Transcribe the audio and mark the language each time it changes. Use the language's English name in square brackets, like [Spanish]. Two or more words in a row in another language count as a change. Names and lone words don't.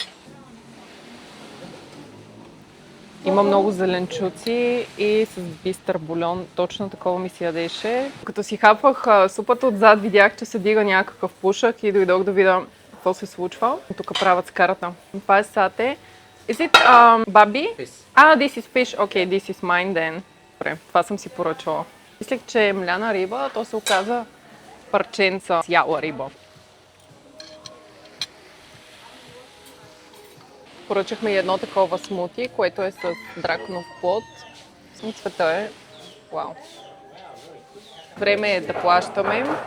[Bulgarian] Има много зеленчуци и с бистър бульон, точно такова ми се ядеше. Като си хапвах супата отзад, видях, че се дига някакъв пушък и дойдох да видя какво се случва. Тук правят скарата. Това е сате [English] Is it babi? Fish. This is fish. Okay, this is mine then. [Bulgarian] Добре, това съм си поръчала. Мислех, че е мляна риба, то се оказа парченца цяла риба. Поръчахме и едно такова смути, което е с драконов плод. Цвета е вау. Време е да плащаме.